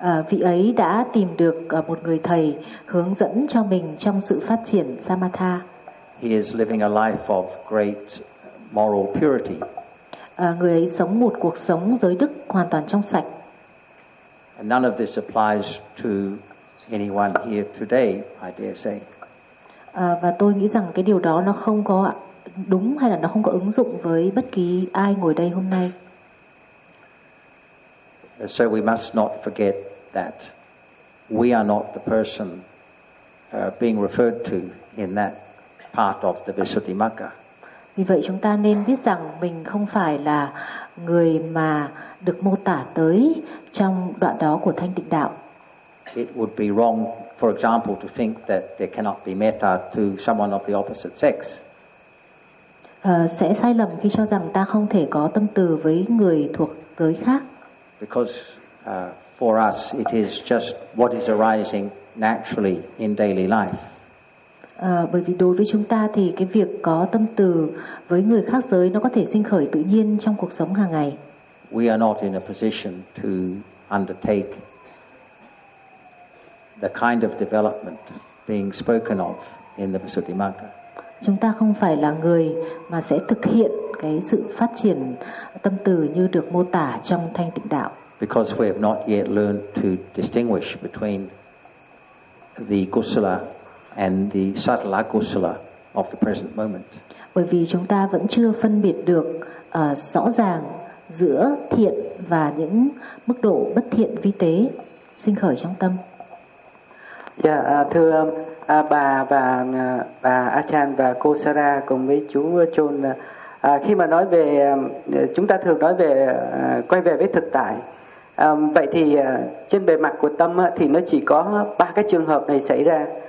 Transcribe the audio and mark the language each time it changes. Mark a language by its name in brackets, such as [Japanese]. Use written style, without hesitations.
[Vietnamese] Vị ấy đã tìm được một người thầy hướng dẫn cho mình trong sự phát triển samatha. [English] He is living a life of great moral purity. [Vietnamese] Người ấy sống một cuộc sống giới đức hoàn toàn trong sạch. [English] And none of this applies to anyone here today, I dare say. [Vietnamese] Và tôi nghĩ rằng cái điều đó nó không có đúng hay là nó không có ứng dụng với bất kỳ ai ngồi đây hôm nay. [English] So we must not forget that we are not the person being referred to in that part of the Visuddhimagga. [Vietnamese] Vì vậy chúng ta nên biết rằng mình không phải là người mà được mô tả tới trong đoạn đó của Thanh Tịnh Đạo. [English] It would be wrong, for example, to think that there cannot be metta to someone of the opposite sex. [Vietnamese] Sẽ sai lầm khi cho rằng ta không thể có tâm từ với người thuộc giới khác. [English] Because for us it is just what is arising naturally in daily life. [Vietnamese] Bởi vì đối với chúng ta thì cái việc có tâm từ với người khác giới nó có thể sinh khởi tự nhiên trong cuộc sống hàng ngày. [English] We are not in a position to undertake the kind of development being spoken of in the Visuddhimagga. [Vietnamese] Chúng ta không phải là người mà sẽ thực hiện cái sự phát triển tâm từ như được mô tả trong Thanh Tịnh Đạo. [English] Because we have not yet learned to distinguish between the kusala and the sattala kusala of the present moment. [Vietnamese] Bởi vì chúng ta vẫn chưa phân biệt được rõ ràng giữa thiện và những mức độ bất thiện vi tế sinh khởi trong tâm. Dạ, thưa bà và bà Achan và cô Sara cùng với chú John, khi mà nói về chúng ta thường nói về quay về với thực tại, vậy thì trên bề mặt của tâm thì nó chỉ có ba cái trường hợp này xảy ra.